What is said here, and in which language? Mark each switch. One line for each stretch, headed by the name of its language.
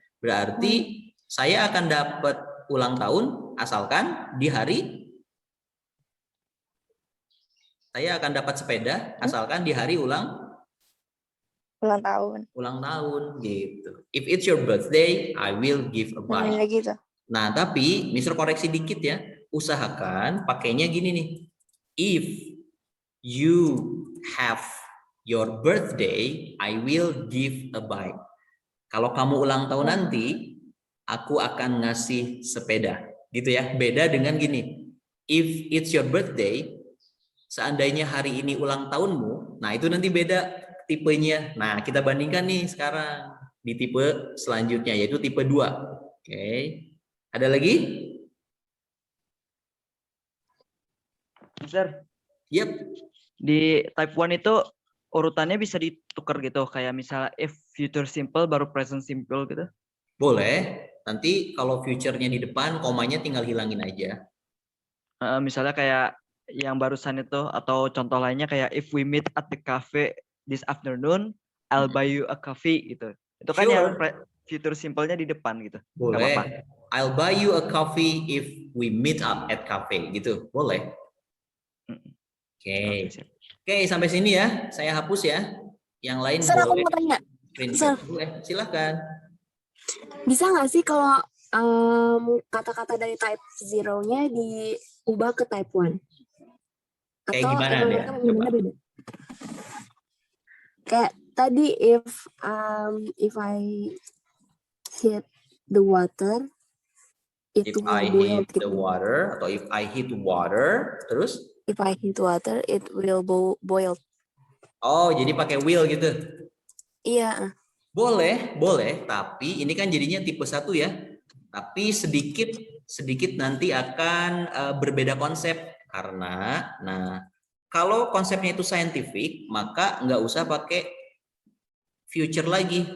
Indonesian: Berarti saya akan dapat ulang tahun asalkan di hari saya akan dapat sepeda asalkan di hari ulang tahun gitu.
English: If it's your birthday, I will give a bike.
Indonesian: Gitu. Nah, tapi Mister koreksi dikit ya. Usahakan pakainya gini nih.
English: If you have your birthday, I will give a bike.
Indonesian: Kalau kamu ulang tahun nanti, aku akan ngasih sepeda. Gitu ya. Beda dengan gini.
English: If it's your birthday,
Indonesian: seandainya hari ini ulang tahunmu, nah itu nanti beda tipenya. Nah, kita bandingkan nih sekarang di tipe selanjutnya, yaitu tipe 2. Oke. Ada lagi? Mister,
English: Yep.
Indonesian: di type 1 itu urutannya bisa ditukar gitu, kayak misalnya if future simple baru present simple gitu. Boleh. Nanti kalau future-nya di depan, komanya tinggal hilangin aja. Misalnya kayak yang barusan itu, atau contoh lainnya kayak
English: if we meet at the cafe this afternoon, I'll buy you a coffee
Indonesian: gitu. Itu kan yang future simple-nya di depan gitu. Nggak apa-apa. Boleh.
English: I'll buy you a coffee if we meet up at cafe
Indonesian: gitu. Boleh. Oke. Oke, sampai sini ya. Saya hapus ya. Yang lain Sir, aku boleh mau tanya. screenshot. Boleh, silakan. Bisa nggak sih kalau kata-kata dari type 0-nya diubah ke type 1? Kayak Atau gimana emang deh? mereka benar-benar beda? Kayak tadi
English: if I hit the water, it If will I boil. hit the water,
Indonesian: atau
English: if I hit water,
Indonesian: terus?
English: If I hit water, it will boil.
Indonesian: Oh, jadi pakai will gitu. Iya. Boleh, boleh. Tapi ini kan jadinya tipe 1 ya. Tapi sedikit nanti akan berbeda konsep. Karena, nah, kalau konsepnya itu scientific, maka nggak usah pakai future lagi.